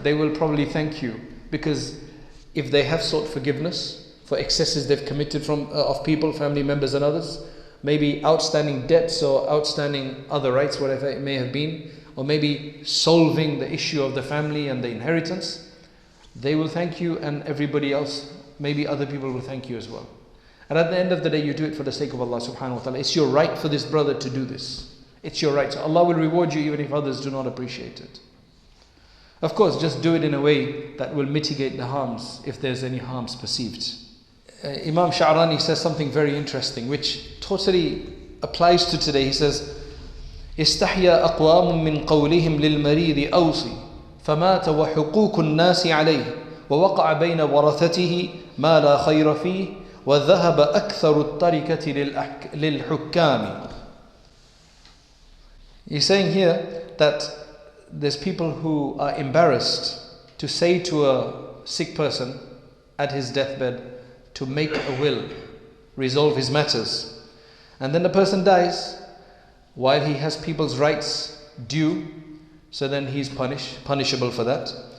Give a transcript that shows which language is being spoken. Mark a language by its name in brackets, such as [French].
[English] They will probably thank you, because if they have sought forgiveness for excesses they've committed of people, family members and others, maybe outstanding debts or outstanding other rights, whatever it may have been, or maybe solving the issue of the family and the inheritance, they will thank you, and everybody else, maybe other people will thank you as well. And at the end of the day, you do it for the sake of Allah subhanahu wa ta'ala. It's your right for this brother to do this. It's your right. So Allah will reward you even if others do not appreciate it. Of course, just do it in a way that will mitigate the harms, if there's any harms perceived. Imam Sha'rani says something very interesting, which totally applies to today. He says, [Arabic] استحيا أقوام من قولهم للمريض أوصي فمات وحقوق الناس عليه ووقع بين ورثته ما لا خير فيه وذهب أكثر التركة للحكام. [English] He's saying here that there's people who are embarrassed to say to a sick person at his deathbed to make a will, resolve his matters. And then the person dies while he has people's rights due, so then he's punishable for that.